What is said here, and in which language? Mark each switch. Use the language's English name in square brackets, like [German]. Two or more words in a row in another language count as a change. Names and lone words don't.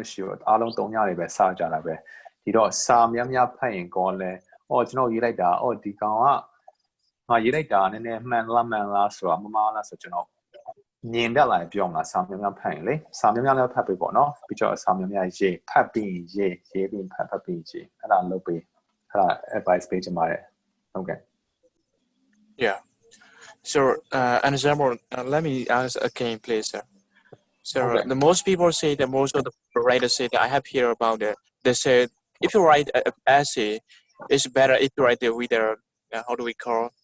[Burmese] မရှိဘူးအားလုံး3ညတွေပဲစကြတာပဲဒီတော့စာများဖတ်ရင်ကောလဲကျွန်တော်ရေးလိုက်တာဒီကောင်ကငါရေးလိုက်တာနည်းနည်းမှန်လားဆိုတာမမှားလားဆိုကျွန်တော်မြင်တတ်လာပြောမှာစာများဖတ်ရင်လေစာများလည်းဖတ်ပေးပေါ့နော်ပြီးတော့စာများရေးဖတ်ပြီးရေးပြီးဖတ်ပြီးရေးအဲ့ဒါလုပ်ပေးအဲ့ဒါ advice ပေးချင်ပါတယ်ဟုတ်ကဲ့ [English] Yeah. So, an example, let me ask again, please, sir. So, the most people say that most of the writers say that I have heard about it. They said if you write an essay, it's better if you write it with how do we call?